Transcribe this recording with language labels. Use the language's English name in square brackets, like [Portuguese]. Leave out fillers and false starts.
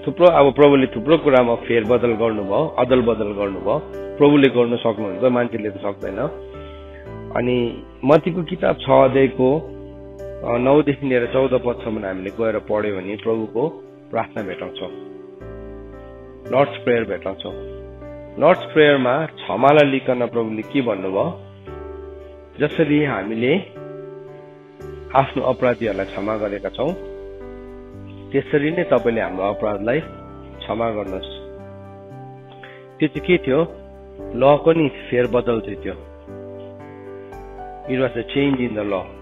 [Nepali] अब प्रभुले थुप्रो कुरामा फेरबदल गर्नुभयो, अदल बदल गर्नुभयो। प्रभुले गर्न सक्नुहुन्छ, मान्छेले त सक्दैन। अनि मत्तीको किताब 6:9 देखि लिएर 14 पदसम्म हामीले गएर पढ्यो भने प्रभुको प्रार्थना भेटाउँछौँ, लर्ड्स प्रेयर भेटाउँछौँ। लर्ड्स प्रेयरमा क्षमालाई लिकन प्रभुले के भन्नुभयो? जसरी हामीले आफ्नो अपराधीहरूलाई क्षमा गरेका छौँ त्यसरी नै तपाईँले हाम्रो अपराधलाई क्षमा गर्नुहोस्। त्यो चाहिँ के थियो? लको नि फेरबदल थियो त्यो। [English] It was a change in the ल।